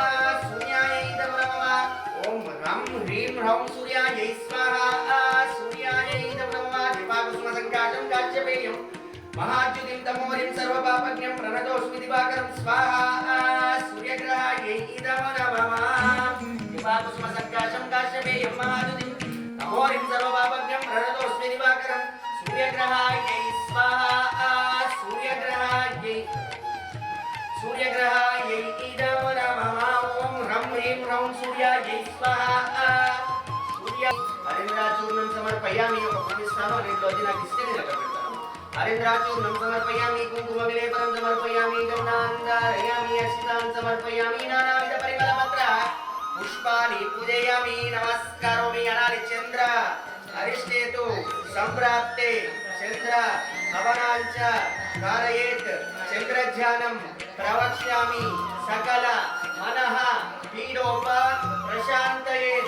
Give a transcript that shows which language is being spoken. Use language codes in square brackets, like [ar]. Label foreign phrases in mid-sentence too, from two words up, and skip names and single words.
[sa] सूर्यायै इदं नमः ओम ह्रं ह्रीं ह्रौं सूर्यायै स्वाहा सूर्यायै इदं नमः दिवाकुसुमसङ्काशं काश्यपेयं महाद्युतिं तमोरिं सर्वपापज्ञं प्रणतोऽस्मि दिवाकरं स्वाहा सूर्यग्रहायै इदं नमः दिवाकुसुमसङ्काशं काश्यपेयं महाद्युतिं तमोरिं सर्वपापज्ञं प्रणतोऽस्मि दिवाकरं सूर्यग्रहायै स्वाहा सूर्यग्रहायै इदं नमः ॐ ह्रं ह्रीं ह्रौं सूर्यायै स्वाहा सूर्य हरिन्द्राचूर्णं समर्पयामि [te] ఒక ప్రమిస్తాను అన్నింటిలో నాకు ఇస్తే నేను అక్కడ పెడతాను [sa] हरिन्द्राचूर्णं समर्पयामि कुङ्कुमविलेपनं समर्पयामि गन्धान्धारयामि अक्षतां समर्पयामि नानाविधपरिमलपत्र पुष्प పుష్పాని పూజయామి నమస్కరోమి అనాలి. చంద్ర అరిష్టేతు సంప్రాప్తే చంద్ర హవనాంచ కారయేత్ చంద్రధ్యానం ప్రవక్ష్యామి సకల మనః పీడోప ప్రశాంతయేత్.